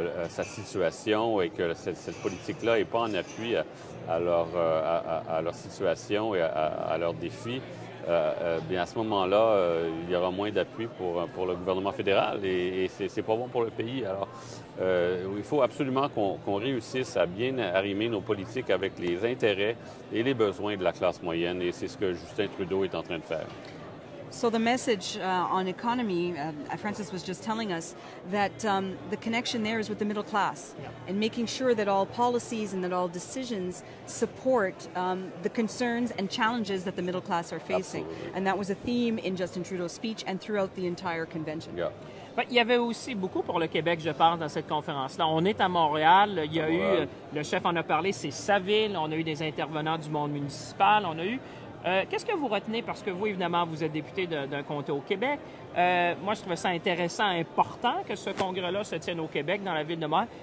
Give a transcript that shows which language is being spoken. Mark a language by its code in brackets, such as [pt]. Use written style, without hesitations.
[fr] sa situation et que cette politique-là n'est pas en appui à leur situation et à leurs défis, bien à ce moment-là, il y aura moins d'appui pour le gouvernement fédéral et c'est pas bon pour le pays. Alors, il faut absolument qu'on réussisse à bien arrimer nos politiques avec les intérêts et les besoins de la classe moyenne et c'est ce que Justin Trudeau est en train de faire. [en] So the message on economy, Francis was just telling us that the connection there is with the middle class and making sure that all policies and that all decisions support the concerns and challenges that the middle class are facing. Absolutely. And that was a theme in Justin Trudeau's speech and throughout the entire convention. Yeah. [fr] Il y avait aussi beaucoup pour le Québec, je pense, dans cette conférence-là. On est à Montréal. Il y a eu, le chef en a parlé, c'est sa ville. On a eu des intervenants du monde municipal. On a eu... Qu'est-ce que vous retenez? Parce que vous, évidemment, vous êtes député d'un comté au Québec. Moi, je trouvais ça intéressant, important que ce congrès-là se tienne au Québec, dans la ville de Montréal.